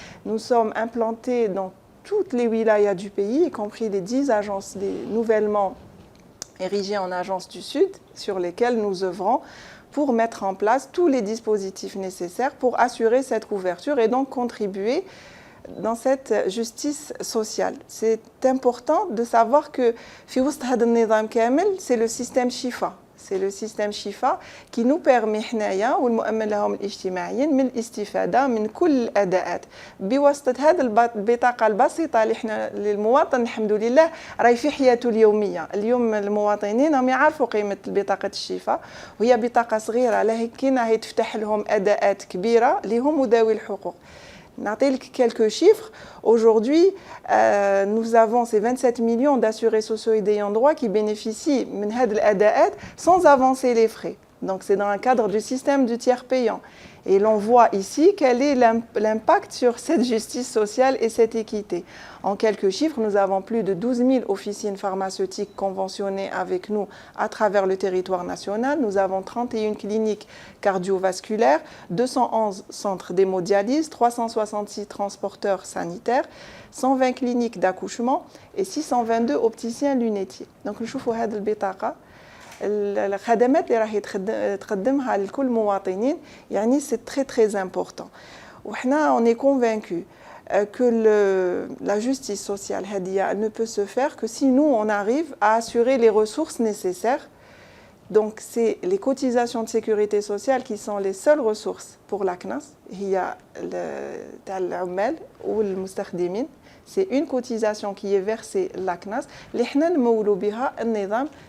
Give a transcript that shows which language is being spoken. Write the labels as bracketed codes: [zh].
[fr] Nous sommes implantés dans toutes les wilayas du pays, y compris les 10 agences nouvellement érigées en agences du Sud, sur lesquelles nous œuvrons pour mettre en place tous les dispositifs nécessaires pour assurer cette couverture et donc contribuer dans cette justice sociale. C'est important de savoir que c'est le système Shifa. C'est le système Shifa qui nous permet [ar] والمؤمن لهم الاجتماعيين من الاستفادة من كل الأداءات بواسطة هذه البطاقة البسيطة اللي احنا للمواطن الحمد لله راهي في حياته اليومية. اليوم المواطنين هم يعرفوا قيمة بطاقة الشفا وهي بطاقة صغيرة لكنها هي تفتح لهم أداءات كبيرة لهم وذوي الحقوق. [fr] Quelques chiffres. Aujourd'hui, nous avons ces 27 millions d'assurés sociaux et d'ayants droit qui bénéficient de [ar] هاد الأداءات [fr] sans avancer les frais. Donc c'est dans le cadre du système du tiers payant. Et l'on voit ici quel est l'impact sur cette justice sociale et cette équité. En quelques chiffres, nous avons plus de 12 000 officines pharmaceutiques conventionnées avec nous à travers le territoire national. Nous avons 31 cliniques cardiovasculaires, 211 centres d'hémodialyse, 366 transporteurs sanitaires, 120 cliniques d'accouchement et 622 opticiens lunetiers. Donc, nous voyons [ar] هذه البطاقة. الخدمات اللي راهي تقدمها لكل المواطنين يعني [fr] c'est très très important. [ar] وحنا [fr] on est convaincu que la justice sociale [ar] هذه [fr] ne peut se faire que si nous on arrive à assurer les ressources nécessaires. Donc c'est les cotisations de sécurité sociale qui sont les seules ressources pour la CNAS. [ar] هي تاع العمال والمستخدمين. [fr] C'est une cotisation qui est versée la CNAS [ar] اللي حنا نمولوا بها النظام.